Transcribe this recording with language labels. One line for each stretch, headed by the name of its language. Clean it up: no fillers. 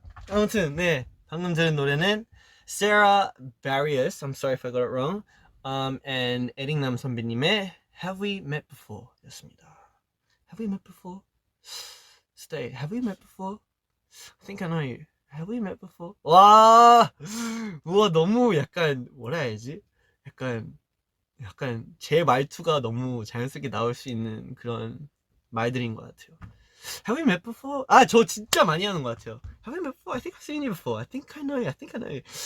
Korean: 아무튼, 네, 방금 들은 노래는 Sarah Barrios,
English: I'm sorry if I got it wrong,
Korean: and 에릭남 선배님의 Have We Met Before 였습니다.
English: Have we met before? Stay, have we met before? I think I know you. Have we met before?
Korean: 와, 우와, 너무 약간 뭐라 해야지? 약간 제 말투가 너무 자연스럽게 나올 수 있는 그런 말들인 것 같아요.
English: Have we met before?
Korean: 아, 저 진짜 많이 하는 것 같아요.
English: Have we met before? I think I've seen you before. I think I know you. I think I know you.